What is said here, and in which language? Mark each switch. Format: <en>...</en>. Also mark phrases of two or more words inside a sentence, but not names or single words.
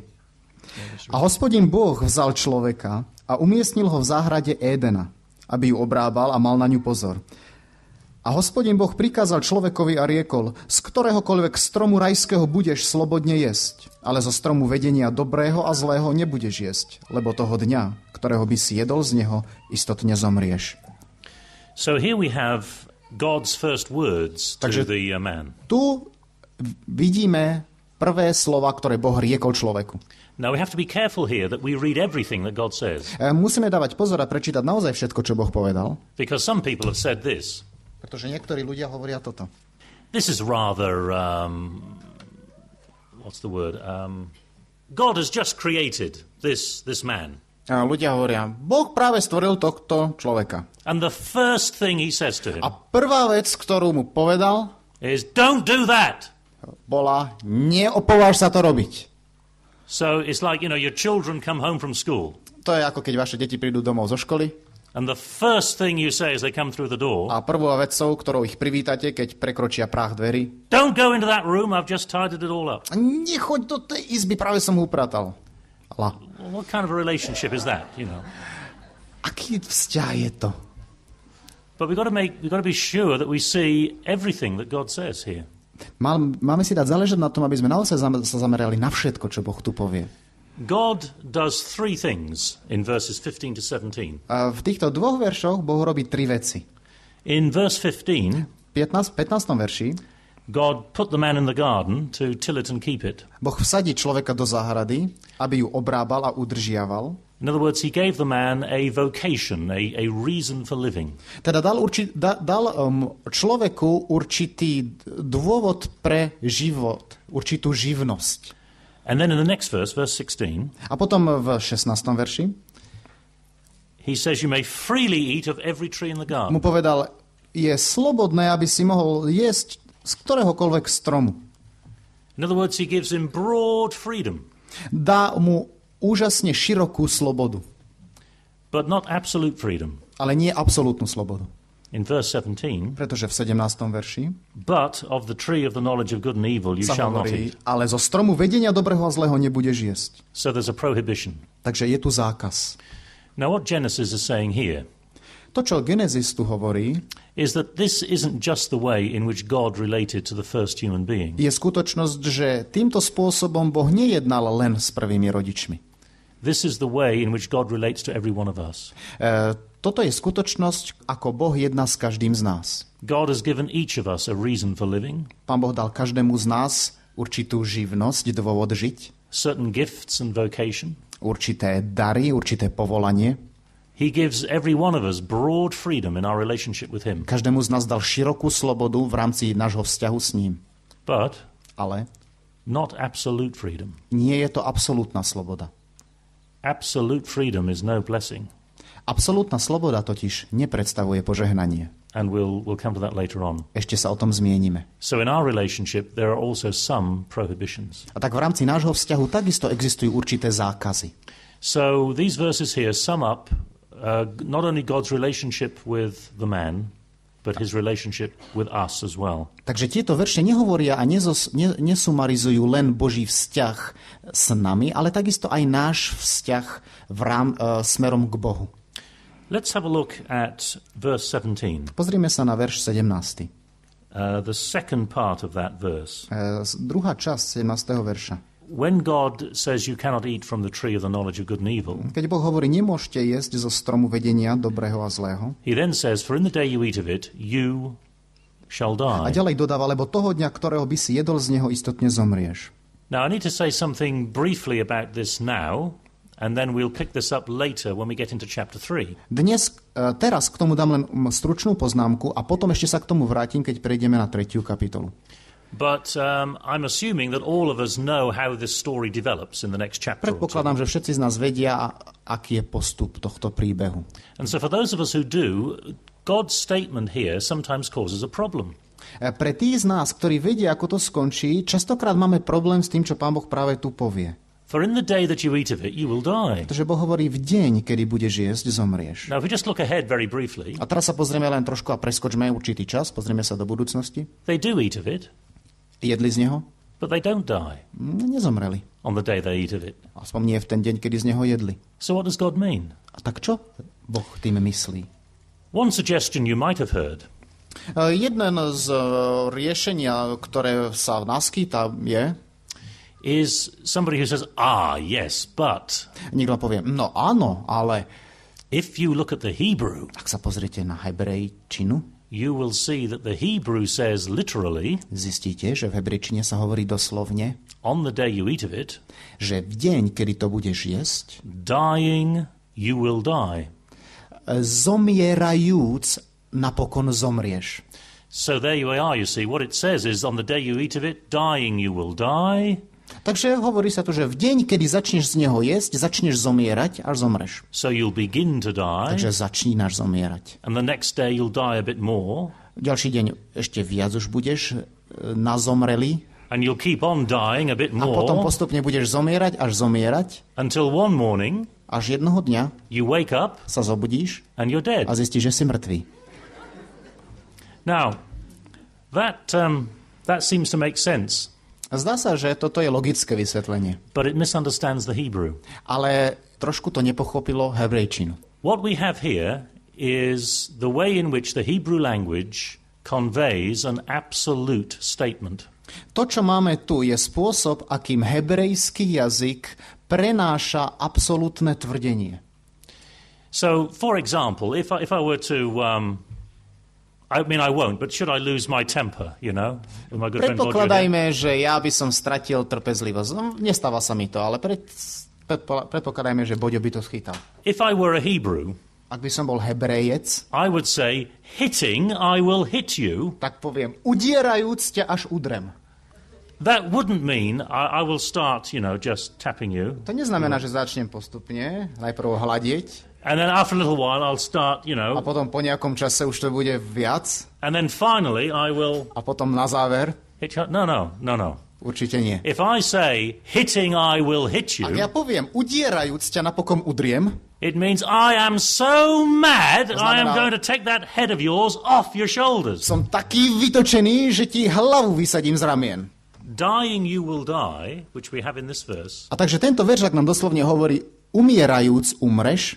<sk>A Hospodin Boh vzal človeka a umiestnil ho v záhrade Édena, aby ju obrábal a mal na ňu pozor. A Hospodin Boh prikázal človekovi a riekol, z ktoréhokoľvek stromu rajského budeš slobodne jesť, ale zo stromu vedenia dobrého a zlého nebudeš jesť, lebo toho dňa, ktorého by si jedol z neho, istotne zomrieš.</sk> <en>So here we have God's first words to the man.</en> <sk>Tu vidíme prvé slova, ktoré Boh riekol človeku.</sk> <en>Now we have to be careful here that we read everything that God says.</en> <sk>Musíme dávať pozor a prečítať naozaj všetko, čo Boh povedal.</sk> <en>Because some people have said this.</en> <sk>Pretože niektorí ľudia hovoria toto.</sk> <en>This is rather, what's the word? God has just created this man.</en> <sk>Ľudia hovoria, Boh práve stvoril tohto človeka.</sk> <en>And the first thing he says to him</en> <sk>A prvá vec, ktorú mu povedal,</sk> <en>is, don't do that.</en> <sk>Bola, neopováž sa to robiť.</sk> <en>So it's like, your children come home from school.</en> <sk>To je ako keď vaše deti prídu domov zo školy.</sk> <en>And the first thing you say as they come through the door,</en> <sk>a prvou vecou, ktorou ich privítate, keď prekročia práh dverí,</sk> <en>don't go into that room, I've just tidied it all up.</en> <sk>Nechoď do tej izby, práve som ho upratal.</sk> <en>What kind of a relationship is that,</en> <sk>Aký vzťah je to?</sk> <en>But we've got to be sure that we see everything that God says here.</en> <sk>Máme si dať záležať na tom, aby sme naozaj sa zamerali na všetko, čo Boh tu povie.</sk> <en>God does three things in verses 15 to 17.</en> <sk>A v týchto dvoch veršoch Boh robí tri veci.</sk> <en>In verse 15,</en> <sk>15. verši</sk> <en>God put the man in the garden to till it and keep it.</en> <sk>Boh vsadí človeka do záhrady, aby ju obrábal a udržiaval.</sk> <en>In other words, he gave the man a vocation, a reason for living.</en> <sk>Teda dal človeku určitý dôvod pre život, určitú živnosť.</sk> <en>And then in the next verse, verse 16,</en> <sk>a potom v 16. verši</sk> <en>he says you may freely eat of every tree in the garden.</en> <sk>mu povedal, je slobodné, aby si mohol jesť z ktoréhokoľvek stromu.</sk> <en>In other words, he gives him broad freedom.</en> <sk>Dá mu úžasne širokú slobodu.</sk> <en>But not absolute freedom.</en> <sk>Ale nie absolútnu slobodu.</sk> <en>In verse 17,</en> <sk>pretože v 17. verši</sk> <en>but of the tree of the knowledge of good and evil you shall not eat.</en> <sk>Ale zo stromu vedenia dobrého a zlého nebudeš jesť.</sk> <en>So there's a prohibition.</en> <sk>Takže je tu zákaz.</sk> <en>Now what Genesis is saying here,</en> <sk>to, čo Genesis tu hovorí,</sk> <en>is that this isn't just the way in which God related to the first human being.</en> <sk>Je skutočnosť, že týmto spôsobom Boh nejednal len s prvými rodičmi.</sk> <en>This is the way in which God relates to every one of us.</en> <sk>toto je skutočnosť, ako Boh jedná s každým z nás.</sk> <en>God has given each of us a reason for living,</en> <sk>Pán Boh dal každému z nás určitú živnosť, dôvod žiť,</sk> <en>certain gifts and vocation.</en> <sk>určité dary, určité povolanie.</sk> <en>He gives every one of us broad freedom in our relationship with him.</en> <sk>Každému z nás dal širokú slobodu v rámci nášho vzťahu s ním.</sk> <en>But</en> <sk>Ale</sk> <en>not absolute freedom.</en> <sk>nie je to absolútna sloboda.</sk> <en>Absolute freedom is no blessing.</en> <sk>Absolútna sloboda totiž nepredstavuje požehnanie.</sk> <en>And we'll come to that later on.</en> <sk>Ešte sa o tom zmienime.</sk> <en>So in our relationship, there are also some prohibitions.</en> <sk>A tak v rámci nášho vzťahu takisto existujú určité zákazy.</sk> <en>So these verses here sum up not only God's relationship with the man, but his relationship with us as well.</en> <sk>Takže tieto verše nehovoria a nesumarizujú len Boží vzťah s nami, ale takisto aj náš vzťah smerom k Bohu.</sk> <en>Let's have a look at verse 17.</en> <sk>Pozrime sa na verš 17.</sk> <en>The second part of that verse.</en> <sk>Druhá časť 17. verša.</sk> <en>When God says you cannot eat from the tree of the knowledge of good and evil,</en> <sk>Keď Boh hovorí, nemôžete jesť zo stromu vedenia dobrého a zlého.</sk> <en>he then says, for in the day you eat of it, you shall</en> <sk>A</sk> <en>die.</en> <sk>ďalej dodáva, lebo toho dňa, ktorého by si jedol z neho, istotne zomrieš.</sk> <en>Now, I need to say something briefly about this now, and then we'll pick this up later when we get into chapter 3.</en> <sk>Teraz k tomu dám len stručnú poznámku a potom ešte sa k tomu vrátim, keď prejdeme na 3. kapitolu.</sk> <en>But I'm assuming that all of us know how this story develops in the next chapter or two.</en> <sk>Predpokladám, že všetci z nás vedia, aký je postup tohto príbehu.</sk> <en>And so for those of us who do, God's statement here sometimes causes a problem.</en> <sk>Pre tých z nás, ktorí vedia, ako to skončí, častokrát máme problém s tým, čo Pán Boh práve tu povie.</sk> <en>For in the day that you eat of it, you will die.</en> <sk>Pretože Boh hovorí, v deň, kedy budeš jesť, zomrieš.</sk> <en>Now, if we just look ahead very briefly,</en> <sk>A teraz sa pozrieme len trošku a preskočme určitý čas, pozrieme sa do budúcnosti.</sk> <en>they do eat of it,</en> <sk>Jedli z neho?</sk> <en>but they don't die</en> <sk>Nezomreli.</sk> <en>on the day they eat of it.</en> <sk>Aspoň nie v ten deň, kedy z neho jedli.</sk> <en>So what does God mean?</en> <sk>A tak čo Boh tým myslí?</sk> <en>One suggestion you might have heard</en> <sk>Jeden z riešenia, ktoré sa naskýta,</sk> <en>is somebody who says, yes, but</en> <sk>niekto povie, no áno, ale</sk> <en>if you look at the Hebrew,</en> <sk>ak sa pozriete na hebrejčinu,</sk> <en>you will see that the Hebrew says literally,</en> <sk>zistíte, že v hebrejčine sa hovorí doslovne,</sk> <en>on the day you eat of it,</en> <sk>že v deň, kedy to budeš jesť,</sk> <en>dying, you will die.</en> <sk>zomierajúc, napokon zomrieš.</sk> <en>So there you are, you see. What it says is, on the day you eat of it, dying, you will die.</en> <sk>Takže hovorí sa tu, že v deň, kedy začneš z neho jesť, začneš zomierať, až zomreš.</sk> <en>So you'll begin to die.</en> <sk>Takže začínaš zomierať.</sk> <en>And the next day you'll die a bit more.</en> <sk>Ďalší deň ešte viac už budeš nazomrelý</sk> <en>And you'll keep on dying a bit</en> <sk>a potom</sk> <en>more</en> <sk>postupne budeš zomierať, až zomierať,</sk> <en>until one morning</en> <sk>až jednoho dňa</sk> <en>you wake up</en> <sk>sa zobudíš</sk> <en>and you're dead.</en> <sk>a zistíš, že si mŕtvý.</sk> <en>Now, that seems to make sense,</en> <sk>Zdá sa, že toto je logické vysvetlenie,</sk> <en>but it misunderstands the Hebrew.</en> <sk>ale trošku to nepochopilo hebrejčinu.</sk> <en>What we have here is the way in which the Hebrew language conveys an absolute statement.</en> <sk>To, čo máme tu, je spôsob, akým hebrejský jazyk prenáša absolútne tvrdenie.</sk> <en>So, for example, if I were to, I mean, I won't, but should I lose my temper, with my good friend Roger here?</en> <sk>Predpokladajme, že ja by som stratil trpezlivosť. No, nestáva sa mi to, ale predpokladajme, že Boďo by to schytal.</sk> <en>If I were a Hebrew,</en> <sk>Ak by som bol Hebrejec,</sk> <en>I would say, hitting, I will hit you.</en> <sk>tak poviem, udierajúc ťa až udrem.</sk> <en>That wouldn't mean I will start, just tapping you.</en> <sk>To neznamená, že začnem postupne, najprv hľadiť,</sk> <en>And then after a little while, I'll start,</en> <sk>a potom po nejakom čase už to bude viac,</sk> <en>and then finally I will</en> <sk>a potom na záver,</sk> <en>hit you. No.</en> <sk>určite nie.</sk> <en>If I say, hitting, I will hit</en> <sk>Ak ja</sk> <en>you,</en> <sk>poviem, udierajúc ťa napokon udriem,</sk> <en>it means I am so mad, I am</en> <sk>znamená-</sk> <en>going to take that head of yours off your shoulders.</en> <sk>som taký vytočený, že ti hlavu vysadím z ramien.</sk> <en>Dying you will die, which we have in this verse,</en> <sk>A takže tento verš, ak nám doslovne hovorí, umierajúc umreš,</sk>